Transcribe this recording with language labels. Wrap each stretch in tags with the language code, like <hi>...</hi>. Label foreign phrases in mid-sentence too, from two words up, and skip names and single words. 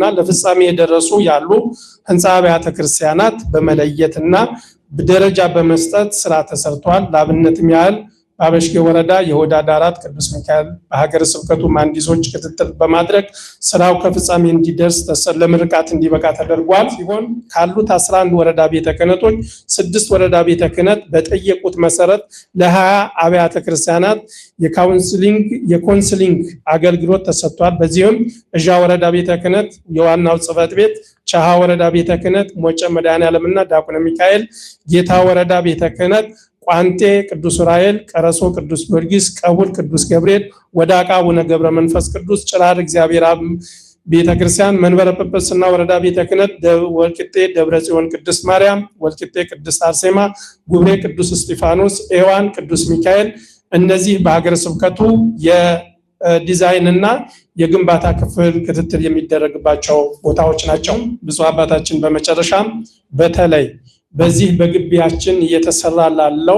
<am>ለፍጻሜ የደረሱ ያሉ ህንፃ አብያተ ክርስቲያናት በመለየትና ደረጃ በመስጠት ስራ ተሰርቷል። ለአብነትም ያህል በአበሽጌ ወረዳ የሆዳ ዳራት ቅዱስ ሚካኤል በሀገረ ስብከቱ መሐንዲሶች ክትትል በማድረግ ስራው ከፍጻሜ እንዲደርስ ለምርቃት እንዲበቃ ተደርጓል ሲሆን ካሉት 11 ወረዳ ቤተ ክህነቶች 6 ወረዳ ቤተ ክህነት በጠየቁት መሰረት ለ20 አብያተ ክርስቲያናት የኮንስሊንግ አገልግሎት ተሰጥቷል። በዚህም እዣ ወረዳ ቤተ ክህነት የዋናው ጽሕፈት ቤት፣ ቻሃ ወረዳ ቤተ ክህነት ሞጨ መድኃኔዓለምና ዳቁነ ሚካኤል፣ ጌታ ወረዳ ቤተ ክህነት ቋንጤ ቅዱስ ዑራኤል፣ ቀረሶ ቅዱስ ጊዮርጊስ፣ ቀቡል ቅዱስ ገብርኤል፣ ወዳቃ አቡነ ገብረ መንፈስ ቅዱስ፣ ጭራር እግዚአብሔር አብ ቤተክርስቲያን፣ መንበረ ጵጵስና ወረዳ ቤተ ክህነት ወልቂጤ ደብረ ጽዮን ቅድስት ማርያም፣ ወልቂጤ ቅድስት አርሴማ፣ ጉብሬ ቅዱስ እስጢፋኖስ፣ ኤዋን ቅዱስ ሚካኤል እነዚህ በሀገረ ስብከቱ የዲዛይንና የግንባታ ክፍል ክትትል የሚደረግባቸው ቦታዎች ናቸው። ብፁዕ አባታችን በመጨረሻም በተለይ በዚህ በግቢያችን እየተሰራ ላለው</am>